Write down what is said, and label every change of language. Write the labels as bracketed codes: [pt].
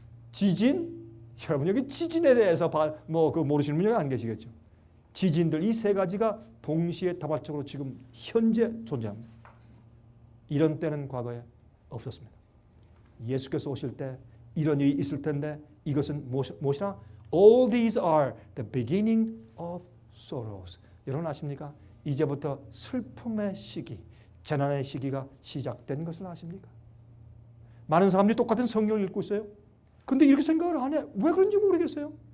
[ko] 지진? 여러분 여기 지진에 대해서 모르시는 분이 안 계시겠죠. 지진들 이 세 가지가 동시에 다발적으로 지금 현재 존재합니다. 이런 때는 과거에 없었습니다. 예수께서 오실 때 이런 일이 있을 텐데 이것은 무엇이나? [en] All these are the beginning of sorrows. [ko] 여러분 아십니까? 이제부터 슬픔의 시기, 재난의 시기가 시작된 것을 아십니까? 많은 사람들이 똑같은 성경을 읽고 있어요. 근데 이렇게 생각을 안 해. 왜 그런지 모르겠어요.